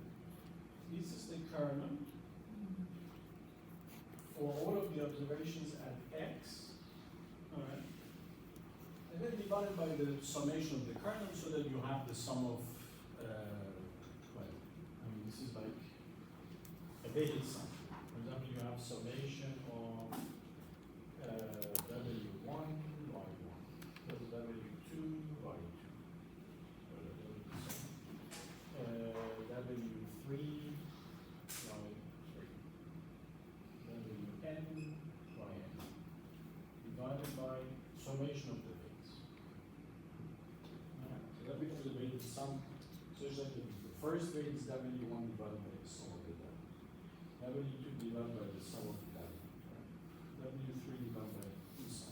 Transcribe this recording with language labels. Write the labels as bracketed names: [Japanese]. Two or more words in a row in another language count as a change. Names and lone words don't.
[English] This is the kernel for all of the observations at X. Alright. And then divided by the summation of the kernel so that you have the sum of, well, I mean, this is like a weighted sum. For example, you have summation of W1, Y1, plus W2, Y2. W3, Y3, Wn, Yn, divided by summation of the weights. So that becomes a weighted sum such that the first weight is W1 divided by the sum of the W. W2 divided by the sum of the W. W3 divided by the sum.